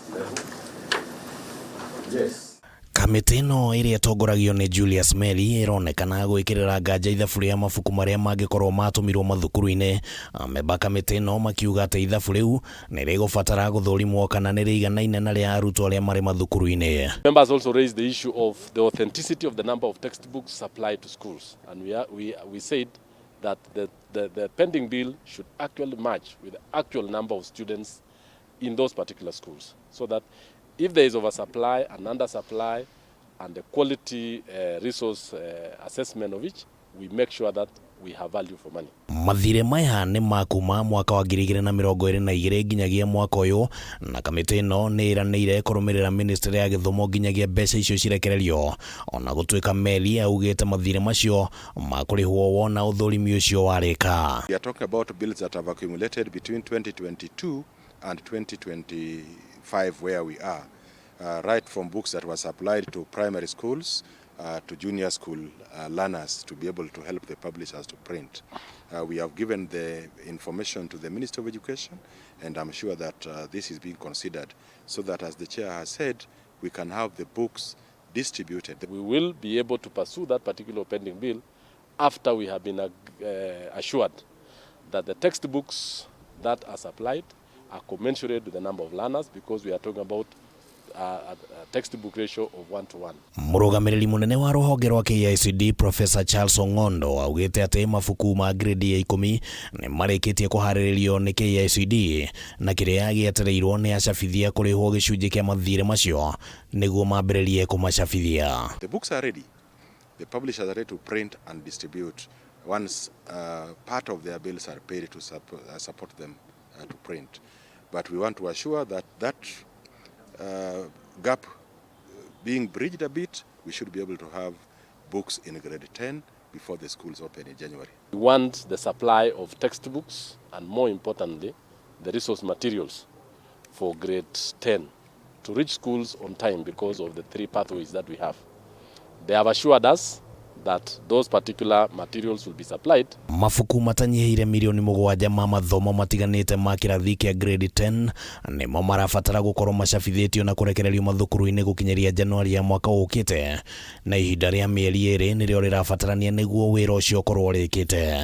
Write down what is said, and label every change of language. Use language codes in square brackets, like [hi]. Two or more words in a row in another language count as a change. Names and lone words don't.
[ki] Kamiti no iria tongoragio ni Julius MELI ironekana gwikirira nganja ithabu ria mabuku maria mangikorwo matumirwo mathukuru-ini. Amemba kamiti no makiuga ati ithabu riu ni rigubatara guthurimwo kana ni riiganaine na ria arutwo aria mari mathukuru-ini. [en] Members also raised the issue of the authenticity of the number of textbooks supplied to schools, and we said that the pending bill should actually match with the actual number of students in those particular schools, so that if there is oversupply and undersupply and the quality resource assessment of each, we make sure that we have value for money. [ki] Mathiri maya ni makuma mwaka wa 2022 nginyagia mwaka uyu, na kamiti no niiraniire kurumirira ministry ya githomo nginyagia mbeca icio cirekererio. Ona gutuika MELI augite mathiri macio makurihwo wona uthurimi ucio warika. [en] We are talking about bills that have accumulated between 2022 and 2025 where we are. Right from books that were supplied to primary schools to junior school learners to be able to help the publishers to print. We have given the information to the Minister of Education, and I'm sure that this is being considered so that, as the chair has said, we can have the books distributed. We will be able to pursue that particular pending bill after we have been assured that the textbooks that are supplied are commensurate with the number of learners, because we are talking about a textbook ratio of 1:1. [ki] Murugamiriri munene wa ruhonge rwa KICD Professor Charles Ongondo augite ati mabuku ma grade ya 10 ni marikitie kuhariririo ni KICD na kiria gietereirwo ni acabithia kurihwo gicunji kia mathire macio niguo mambiririe kumacabithia. [en] The books are ready. The publishers are ready to print and distribute once part of their bills are paid to support them to print. But we want to assure that gap being bridged a bit, we should be able to have books in grade 10 before the schools open in January. We want the supply of textbooks and, more importantly, the resource materials for grade 10 to reach schools on time because of the 3 pathways that we have. They have assured us that those particular materials will be supplied. [ki] Mabuku matanyihire milioni 7 ma mathomo matiganite ma kirathi kia grade 10 nimo marabatara gukorwo macabithitio na kurekererio mathukuru-ini gukinyeria Januari ya mwaka ukite, na ihinda ria mieri 2 nirio rirabatarania niguo wira ucio ukorwo urikite.